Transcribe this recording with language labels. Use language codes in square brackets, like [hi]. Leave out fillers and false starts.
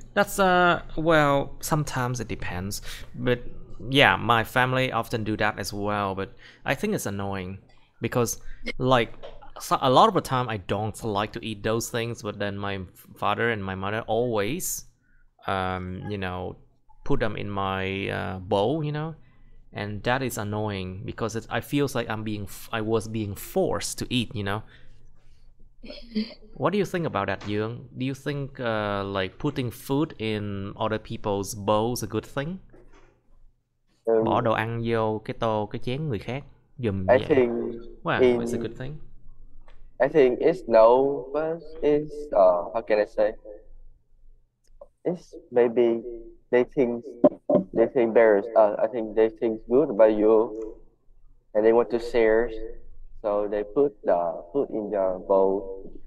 [en] That's well, sometimes it depends, but yeah, my family often do that as well, but I think it's annoying because like a lot of the time I don't like to eat those things, but then my father and my mother always you know, put them in my bowl, you know, and that is annoying because I feels like I was being forced to eat, you know. What do you think about that, Dương? Do you think like putting food in other people's bowls a good thing? [vi] Bỏ đồ ăn vô cái chén người khác giùm [en] I [vi] vậy? [en] think Wow, it's a good thing. I think it's no, but it's how can I say? It's maybe they think better. I think they think good about you, and they want to share, so they put the food in your bowl.